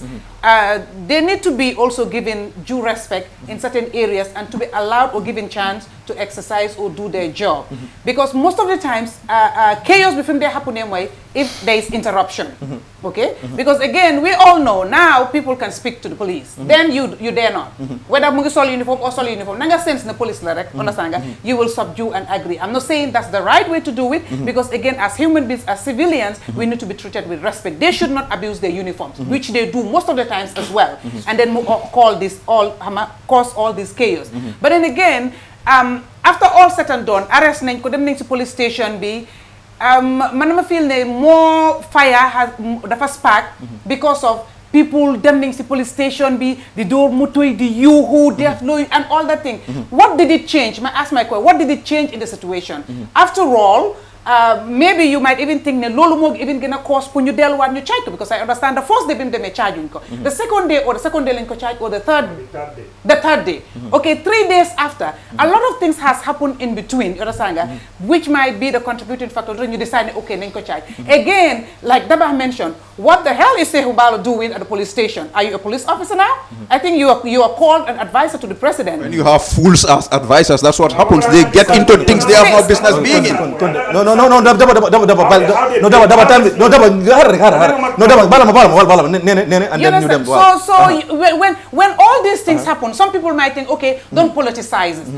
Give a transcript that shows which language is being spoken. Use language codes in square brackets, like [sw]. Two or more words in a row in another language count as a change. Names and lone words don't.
[en] They need to be also given due respect in certain areas and to be allowed or given chance to exercise or do their job. Because most of the times, chaos between they happen anyway if there is interruption. Okay? Because again, we all know now people can speak to the police. Then you dare not. Whether [wo] mungi sol uniform or sol uniform, nanga sense na police la rek, understand nga? [en] You will subdue and agree. I'm not saying that's the right way to do it because again, as human beings, as civilians, we need to be treated with respect. They should not abuse their uniforms, which they do most of the times as well, and then cause all this chaos. But then again, after all said and done, arrest [wo] nañ ko dem nañ ci police station bi. Man ma feel ne [en] more fire has [wo] dafa spark [en] because of people [wo] dem nañ ci [en] police station [wo] bi di door moto yi di yuuxu def loolu [en] and all that thing. What did it change? I ask my question. What did it change in the situation? After all, maybe you might even think [wo] ne loolu moo [en] even [wo] gën a [en] cause [wo] pour ñu delluwaat ñu charge ko [en] because I understand the first day [wo] bi mu demee charge ko [en] the second day [wo] lañ ko charge [en] or the third day okay 3 days after a lot of things has happened in between you understand nga which might be the contributing factor ñu decide okay [wo] nañ ko charge [en] again like Dabakh mentioned what the hell is Sehu Barrow doing at the police station? Are you a police officer now? I think you are called an advisor to the president. When you have fools as advisors, that's what happens. They get into things they have no business being in. When all these things happen, some people might think, okay, don't politicize it.